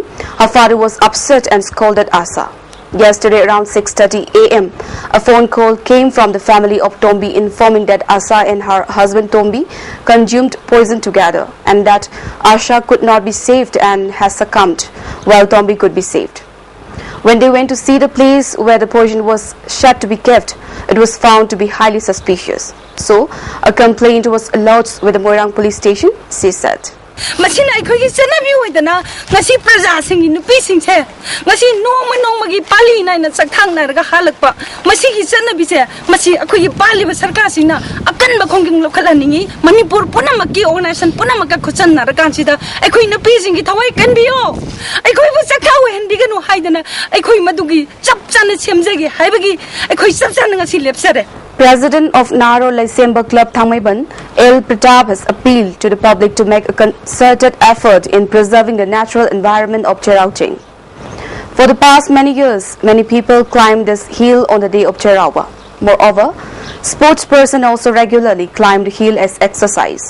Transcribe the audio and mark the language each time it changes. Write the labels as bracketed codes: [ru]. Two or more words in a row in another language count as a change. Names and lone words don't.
[en] Her father was upset and scolded Asa. Yesterday around 6:30 a.m., a phone call came from the family of Tombi informing that Asa and her husband Tombi consumed poison together and that Asha could not be saved and has succumbed, while Tombi could be saved. When they went to see the place where the poison was shut to be kept, it was found to be highly suspicious. So, a complaint was lodged with the Moirang police station, she said. [mni] Masina akhoi chanabi hoidana ngasi praja sing nupi sing se ngasi nong magi pali nai na sakthang na raga halakpa masi gi chanabi se masi akhoi pali ba sarkar sing na akan ba khonging lokhalani Manipur punamaki organization punamaka khochan na raga chida akhoi nupi sing gi thawai kanbiyo akhoi bu sakhaw hendi ganu haidana akhoi madugi chap chana chemjagi haibagi akhoi chap chana ngasi lepsare. [en] President of Naro Lysemba Club Thamaiban, L. Pratap, has appealed to the public to make a concerted effort in preserving the natural environment of Cherauching. For the past many years, many people climb this hill on the day of Cherawa. Moreover, Sportspersons also regularly climb the hill as exercise.